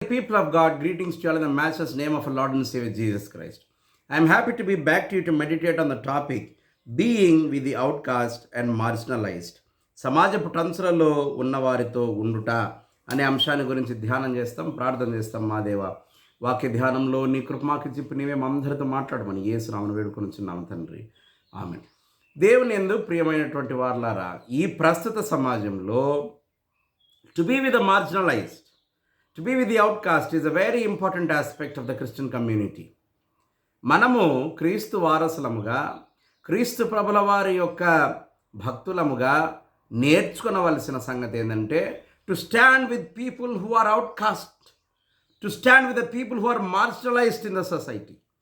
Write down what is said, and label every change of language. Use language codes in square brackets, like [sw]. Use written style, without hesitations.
[en] People of God, greetings to you all in the matchless name of our Lord and Savior Jesus Christ. I am happy to be back to you to meditate on the topic being with the outcast and marginalized. [te] సమాజపు టంచులలో ఉన్నవారితో ఉండుట అనే అంశాన్ని గురించి ధ్యానం చేస్తాం, ప్రార్థన చేస్తాం. మా దేవ వాక్య ధ్యానంలో నీ కృపమాకి చెప్పి నీవే అందరితో మాట్లాడమని యేసునామమున వేడుకొనుచున్నాం తండ్రి, ఆమేన్. దేవుని యందు ప్రియమైనటువంటి వారలారా, ఈ ప్రస్తుత సమాజంలో [en] To be with the marginalised, to be with the outcast is a very important aspect of the Christian community. [te] మనము క్రీస్తు వారసులముగా, క్రీస్తు ప్రభుల వారి యొక్క భక్తులముగా నేర్చుకునవలసిన సంగతి ఏంటంటే [en] To stand with people who are outcast, to stand with the people who are marginalised in the society.